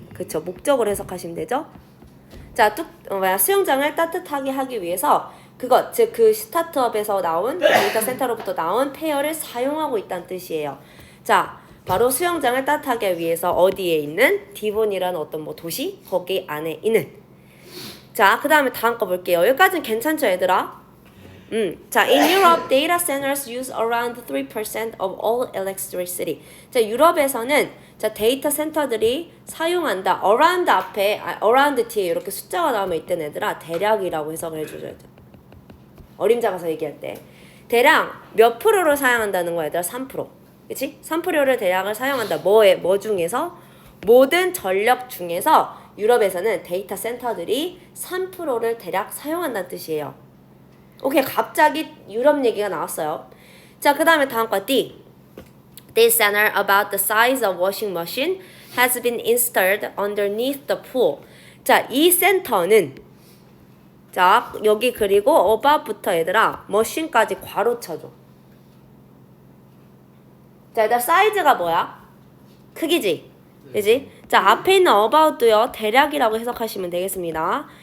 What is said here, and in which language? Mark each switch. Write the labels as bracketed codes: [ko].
[ko] 그쵸, 목적으로 해석하시면 되죠? 자, 수영장을 따뜻하게 하기 위해서 그것, 즉 그 스타트업에서 나온 데이터 센터로부터 나온 페어를 사용하고 있다는 뜻이에요. 자, 바로 수영장을 따뜻하게 하기 위해서 어디에 있는 디본이라는 어떤 뭐 도시 거기 안에 있는. 자, 그 다음에 다음 거 볼게요. 여기까지는 괜찮죠, 얘들아? [en] 자, in Europe, data centers use around 3% of all electricity. [ko] 자, 유럽에서는 자, 데이터 센터들이 사용한다. around 앞에, around 뒤에 이렇게 숫자가 나오면 이때 얘들아 대략이라고 해석을 해줘야 돼. 어림잡아서 얘기할 때. 대략 몇 프로를 사용한다는 거야, 얘들아? 3%. 그치? 3%를 대략을 사용한다. 뭐 중에서? 모든 전력 중에서 유럽에서는 데이터 센터들이 3%를 대략 사용한다는 뜻이에요. 오케이, 갑자기 유럽 얘기가 나왔어요. 자, 그 다음에 다음 거 D. [en] This center about the size of washing machine has been installed underneath the pool. [ko] 자, 이 센터는 자, 여기 그리고 above부터 얘들아 머신까지 괄호 쳐줘. 자, 일단 사이즈가 뭐야? 크기지? 그지? 자, 앞에 있는 about도요 대략이라고 해석하시면 되겠습니다.